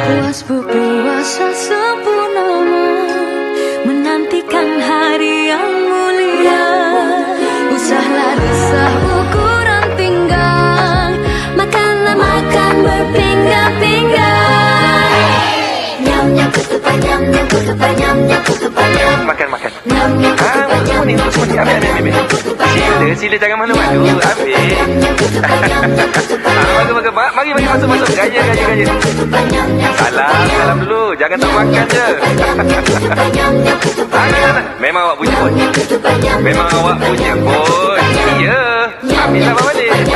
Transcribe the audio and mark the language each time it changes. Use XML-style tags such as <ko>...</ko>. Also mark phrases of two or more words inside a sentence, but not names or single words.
<ms>Puas berpuasa sempurna, menantikan hari yang mulia. Usahlah resah ukuran pinggang, makanlah makan berpinggan-pinggan. Nyam nyam ketupat, nyam nyam ketupat, nyam nyam ketupat, nyam. Makan. Nyam nyam ketupat, nyam nyam ketupat, ambil. Sila jangan malu-malu, ambil. Mari masuk. Gaya. Salam dulu, jangan tak makan je. Memang awak punya pun. Iya. Ambillah balik.</ms>